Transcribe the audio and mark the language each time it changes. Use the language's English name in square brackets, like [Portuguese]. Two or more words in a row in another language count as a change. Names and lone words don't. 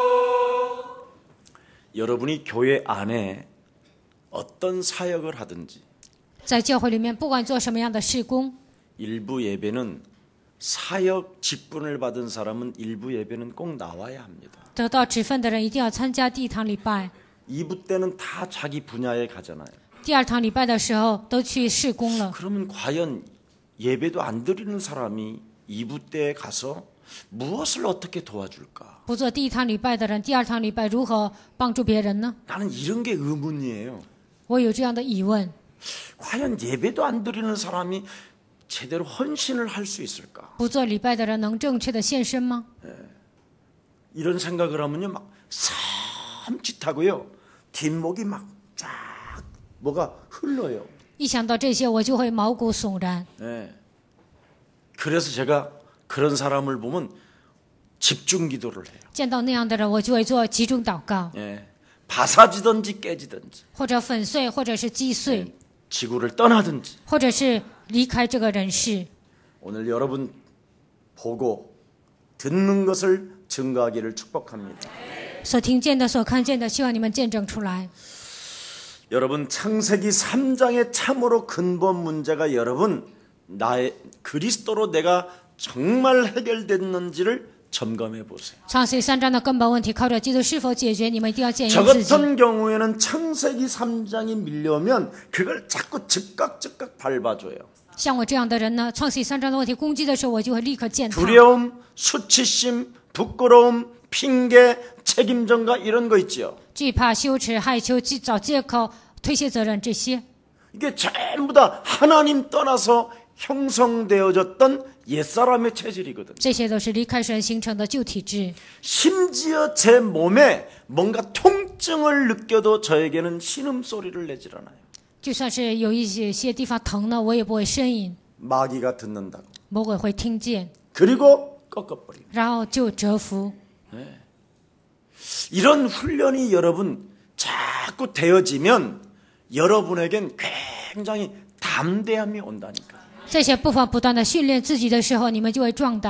[Korean] 여러분이 교회 안에 어떤 사역을 하든지 [Chinese] 在教会里面，不管做什么样的事工， [Korean] 일부 예배는 사역 직분을 받은 사람은 일부 예배는 꼭 나와야 합니다. [Chinese] 得到职分的人一定要参加第一堂礼拜。 [Korean] 2부 때는 다 자기 분야에 가잖아요. [Chinese] 第二堂礼拜的时候都去事工了， [Korean] 그러면 과연 예배도 안 드리는 사람이 2부 때에 가서 무엇을 어떻게 도와줄까? [Chinese] 不做第一堂礼拜的人，第二堂礼拜如何帮助别人呢？ [Korean] 나는 이런 게 의문이에요. [Chinese] 我有这样的疑问： [Korean] 과연 예배도 안 드리는 사람이 제대로 헌신을 할 수 있을까? [Chinese] 不做礼拜的人能正确的献身吗？ [Korean] 이런 생각을 하면요, 막 섬찟하고요, 뒷목이 막 쫙 뭐가 흘러요. [Chinese] 一想到这些，我就会毛骨悚然。 [Korean] 네. 그래서 제가 그런 사람을 보면 집중 기도를 해요. [Chinese] 见到那样的人，我就会做集中祷告， [Korean] 예. 바사지든지 깨지든지 [Chinese] 或者粉碎，或者是击碎， [Korean] 지구를 떠나든지 [Chinese] 或者是离开这个人世。 [Korean] 오늘 여러분 보고 듣는 것을 증거하기를 축복합니다. [Chinese] 所听见的、所看见的，希望你们见证出来。 [Korean] 여러분 창세기 3장의 참으로 근본 문제가 여러분 나의 그리스도로 내가 정말 해결됐는지를 점검해 보세요. [Chinese] 创世3章的根本问题，靠着基督是否解决，你们一定要检 [Korean] 저 [Chinese] 验自己。 [Korean] 같은 경우에는 창세기 3장이 밀려오면 그걸 자꾸 즉각 밟아줘요. [Chinese] 像我这样的人呢，创世3章的问题攻击的时候，我就会立刻践踏。 [Korean] 두려움, 수치심, 부끄러움, 핑계, 책임전가 이런 거 있죠. [Chinese] 惧怕、羞耻、害羞、找借口、推卸责任，这些 [Korean] 이게 전부 다 하나님 떠나서 형성되어졌던 옛사람의 체질이거든요. [Chinese] 这些都是离开神形成的旧体质。 [Korean] 심지어 제 몸에 뭔가 통증을 느껴도 저에게는 신음소리를 내질 않아요. [Chinese] 就算是有一些地方疼呢，我也不会呻吟， [Korean] 마귀가 듣는다고. [Chinese] 魔鬼会听见， [Korean] 그리고 꺾어버리고. [Chinese] 然后就折服。 [Korean] 이런 훈련이 여러분 자꾸 되어지면 여러분에겐 굉장히 담대함이 온다니까. [Chinese] 这些部分不断的训练自己的时候，你们就会壮胆。